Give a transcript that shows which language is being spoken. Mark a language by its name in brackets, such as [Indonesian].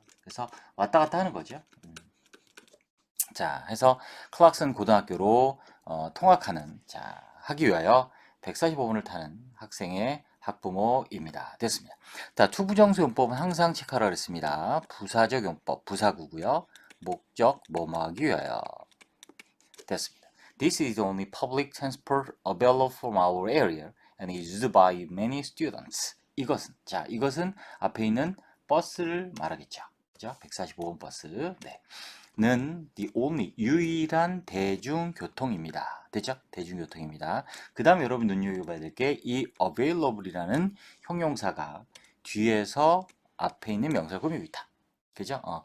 [Korean] 그래서 왔다 갔다 하는 거죠. 자, 해서 클락슨 고등학교로 통학하는, 자, 하기 위하여 145번을 타는 학생의 학부모입니다. 됐습니다. 자, 투부정수 용법은 항상 체크하라 그랬습니다. 부사적 용법, 부사구고요. 목적, 뭐뭐 하기 위하여. 됐습니다. [English] This is the only public transport available from our area and is used by many students. [Korean] 이것은 앞에 있는 버스를 말하겠죠. 그죠? 145번 버스. 네. 는 [English] the only [Korean] 유일한 대중교통입니다. 됐죠? 대중교통입니다. 그 다음에 여러분 눈여겨봐야 될 게 이 available이라는 형용사가 뒤에서 앞에 있는 명사를 꾸미고 있다. 그죠?